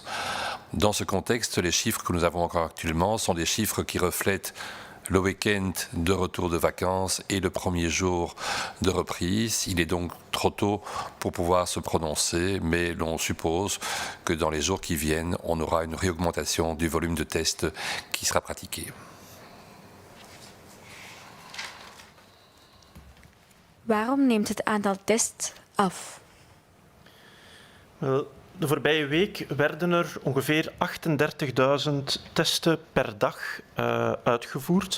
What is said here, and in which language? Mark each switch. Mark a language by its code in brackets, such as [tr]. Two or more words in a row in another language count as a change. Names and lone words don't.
[fr] Dans ce contexte, les chiffres que nous avons encore actuellement sont des chiffres qui reflètent le week-end de retour de vacances et le premier jour de reprise. Il est donc trop tôt pour pouvoir se prononcer, mais l'on suppose que dans les jours qui viennent, on aura une réaugmentation du volume de tests qui sera pratiqué. [nl] Waarom neemt het aantal tests af? De voorbije week werden er ongeveer 38.000 testen per dag uitgevoerd.